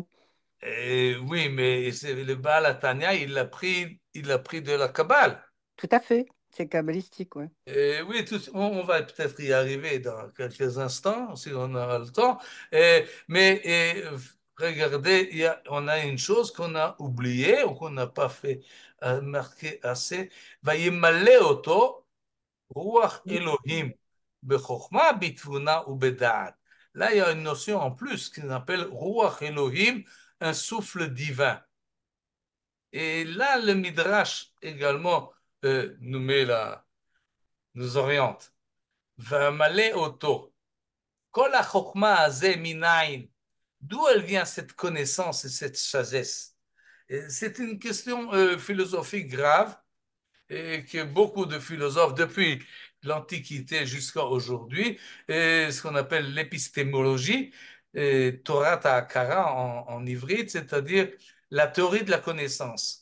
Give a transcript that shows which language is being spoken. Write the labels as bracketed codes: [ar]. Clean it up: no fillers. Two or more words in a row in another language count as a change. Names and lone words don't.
[fr] Oui, mais le Baal Hatanya, il l'a pris de la Kabbale. Tout à fait, c'est kabbalistique, ouais. Oui, on va peut-être y arriver dans quelques instants, si on aura le temps. Mais regardez, on a une chose qu'on a oubliée ou qu'on n'a pas fait marquer assez. [he] Vayimale oto ruach Elohim bechokma bitvuna ou beda'at. [fr] Là, il y a une notion en plus qu'on appelle [he] ruach Elohim, [fr] un souffle divin. Et là, le Midrash également nous oriente. [he] Vamale oto. Kol ha-chokhmah hazeh minayin. [fr] D'où elle vient cette connaissance et cette sagesse? Et c'est une question philosophique grave et que beaucoup de philosophes, depuis l'Antiquité jusqu'à aujourd'hui, et ce qu'on appelle l'épistémologie, [he] Torah Ta'akara [fr] en ivrite, c'est-à-dire la théorie de la connaissance.